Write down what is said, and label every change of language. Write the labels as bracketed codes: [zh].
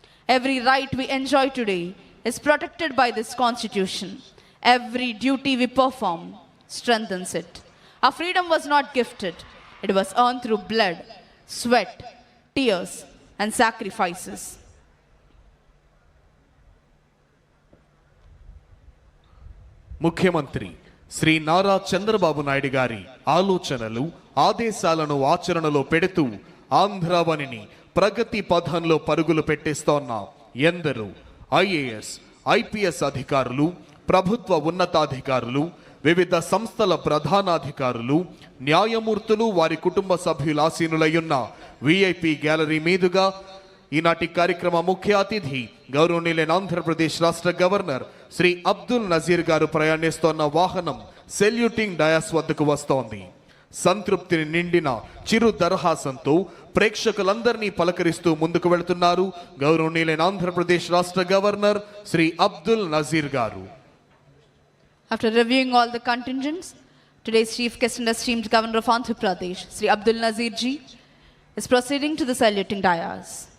[en] Every right we enjoy today is protected by this Constitution. Every duty we perform strengthens it. Our freedom was not gifted. It was earned through blood, sweat, tears, and sacrifices. [te] ముఖ్యమంత్రి శ్రీ నారా చంద్రబాబు నాయుడు గారి ఆలోచనలు ఆదేశాలను ఆచరణలో పెడుతూ ఆంధ్రావనిని ప్రగతి పథంలో పరుగులు పెట్టిస్తోన్న ఎందరో IAS IPS అధికారులు, ప్రభుత్వ ఉన్నతాధికారులు, వివిధ సంస్థల ప్రధానాధికారులు, న్యాయమూర్తులు, వారి కుటుంబ సభ్యుల ఆసీనులయ్యున్న విఐపి గ్యాలరీ మీదుగా ఈనాటి కార్యక్రమ ముఖ్య అతిథి గౌరవనీయులైన ఆంధ్రప్రదేశ్ రాష్ట్ర గవర్నర్ శ్రీ అబ్దుల్ నజీర్ గారు ప్రయాణిస్తోన్న వాహనం సెల్యూటింగ్ డయాస్ వద్దకు వస్తోంది. సంతృప్తిని నిండిన చిరు దరహాసంతో ప్రేక్షకులందరినీ పలకరిస్తూ ముందుకు వెళుతున్నారు గౌరవనీయులైన ఆంధ్రప్రదేశ్ రాష్ట్ర గవర్నర్ శ్రీ అబ్దుల్ నజీర్ గారు. [en] After reviewing all the contingents, today's chief guest and esteemed Governor of Andhra Pradesh, Sri Abdul Nazir ji, is proceeding to the saluting dais.